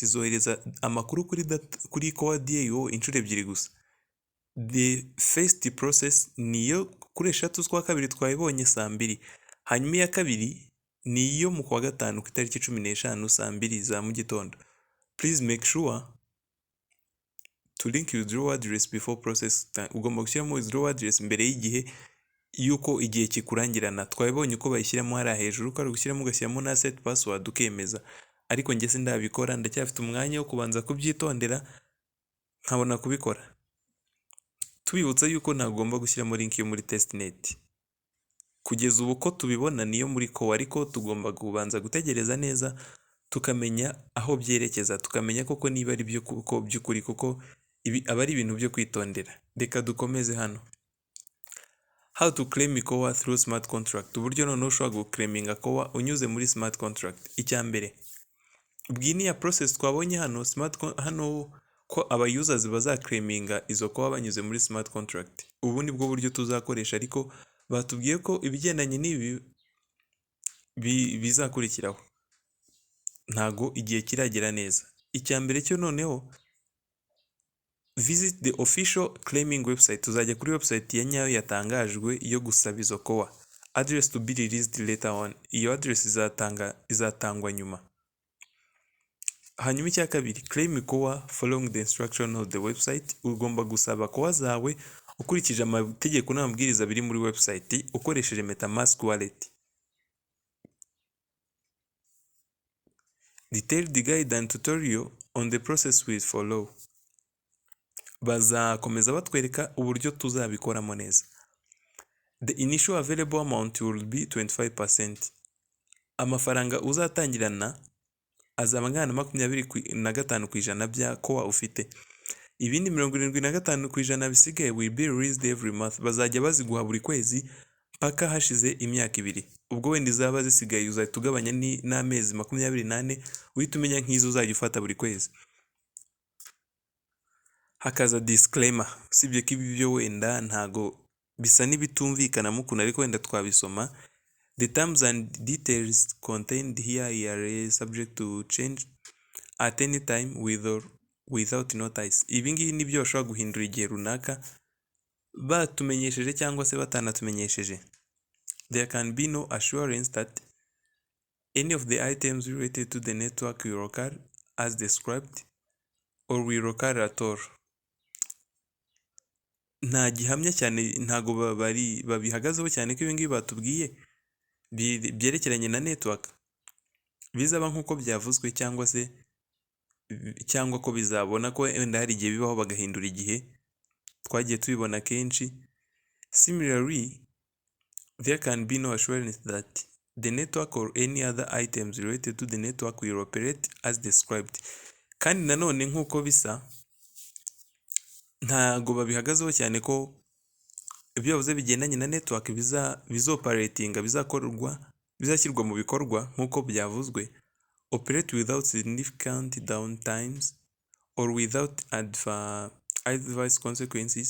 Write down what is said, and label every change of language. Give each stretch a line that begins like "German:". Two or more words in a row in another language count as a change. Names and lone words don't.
Kinyarwanda: Izohereza amakuru kuri core DAO inshuro ebyiri gusa.
English: The first process
Kinyarwanda: niyo kuri 3 z'ukwa kabiri twayibonye saa 2. Hanyuma iya kabiri niyo mu kwa gatanu ku itariki 15 saa 2 za mu gitondo.
English: Please make sure to link withdraw address before process time.
Kinyarwanda: Ugomba gushyiramo
English: withdraw address
Kinyarwanda: mbere y'igihe yuko igihe kikurangirana. Twabibonye uko bayishyiramo hariya hejuru, ko ari gushyiramo ugashyiramo na
English: set password
Kinyarwanda: ukemeza, ariko njye sindabikora, ndacyafite umwanya wo kubanza kubyitondera nkabona kubikora. Tubibutsa yuko ntagomba gushyiramo link yo muri testnet. Kugeza ubu ko tubibona niyo muri core, ariko tugomba kubanza gutegereza neza tukamenya aho byerekeza, tukamenya koko niba ari byo kuko by'ukuri, kuko ibi aba ari ibintu byo kwitondera. Reka dukomeze hano.
English: How to claim core through smart contract.
Kinyarwanda: Uburyo noneho ushobora guclaiminga core unyuze muri
English: smart contract.
Kinyarwanda: Icya mbere, bwini ya process twabonye hano hano ko aba users bazaclaiminga izo core banyuze muri
English: smart contract.
Kinyarwanda: Ubu ni bwo buryo tuzakoresha, ariko batubwiye ko ibigendanye n'ibi bizakurikiraho ntago igihe kiragera neza. Icya mbere cyo noneho,
English: visit the official claiming website.
Kinyarwanda: Tuzajya kuri website ya nyayo yatangajwe yo gusaba izo core.
English: Address to be released later on.
Kinyarwanda: Iyo address izatangwa nyuma. Hanyuma icya kabiri,
English: claim core following the instruction of the website.
Kinyarwanda: Ugomba gusaba core zawe ukurikije amategeko n'amabwiriza biri muri website ukoresheje MetaMask wallet.
English: Detailed guide and tutorial on the process will follow.
Kinyarwanda: Bazakomeza batwereka uburyo tuzabikoramo neza.
English: The initial available amount will be 25%.
Kinyarwanda: Amafaranga uzatangirana azaba angana na 25% bya core ufite. Ibindi 75% bisigaye
English: will be released every month.
Kinyarwanda: Bazajya baziguha buri kwezi paka hashize imyaka 2. Ubwo wenda izaba zisigaye uzahita ugabanya n'amezi 28 uhita umenya nk'izo uzajya ufata buri kwezi. Hakaza disclaimer, usibye ko ibi byo wenda ntago bisa n'ibitumvikanamo ukuntu, ariko wenda twabisoma.
English: The terms and details contained here are subject to change at any time with or without notice.
Kinyarwanda: Ibi ngibi nibyo bashobora guhindura igihe runaka batumenyesheje cyangwa se batanatumenyesheje.
English: There can be no assurance that any of the items related to the network will occur as described or will occur at all.
Kinyarwanda: Nta gihamya cyane, ntago babihagazeho cyane ko ibi ngibi batubwiye byerekeranye na network bizaba nk'uko byavuzwe, cyangwa ko bizabona ko wenda hari igihe bibaho bagahindura igihe. Twagiye tubibona kenshi.
English: Similarly, there can be no assurance that the network or any other items related to the network will operate as described.
Kinyarwanda: Kandi nanone nk'uko bisa, ntago babihagazeho cyane ko ibyo bavuze bigendanye na network bizoperatinga, bizashyirwa mu bikorwa nk'uko byavuzwe.
English: Operate without significant downtimes or without adverse consequences.